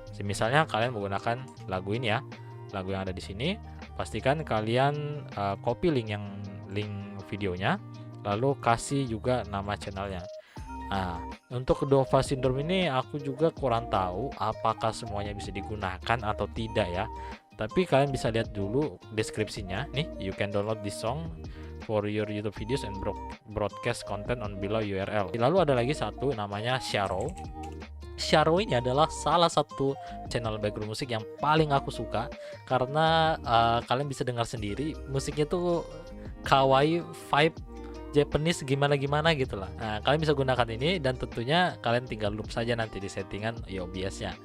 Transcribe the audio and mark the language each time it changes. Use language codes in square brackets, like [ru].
[id] Misalnya kalian menggunakan lagu ini ya, lagu yang ada di sini, pastikan kalian copy link videonya, lalu kasih juga nama channelnya. Nah, untuk Dova Syndrome ini aku juga kurang tahu apakah semuanya bisa digunakan atau tidak ya. Tapi kalian bisa lihat dulu deskripsinya. Nih, [en] you can download this song for your YouTube videos and broadcast content on below URL. [id] Lalu ada lagi satu namanya Sharo. Sharo ini adalah salah satu channel background musik yang paling aku suka karena kalian bisa dengar sendiri musiknya tuh kawaii vibe Japanese gimana gitu lah. Nah, kalian bisa gunakan ini dan tentunya kalian tinggal loop saja nanti di settingan OBS-nya.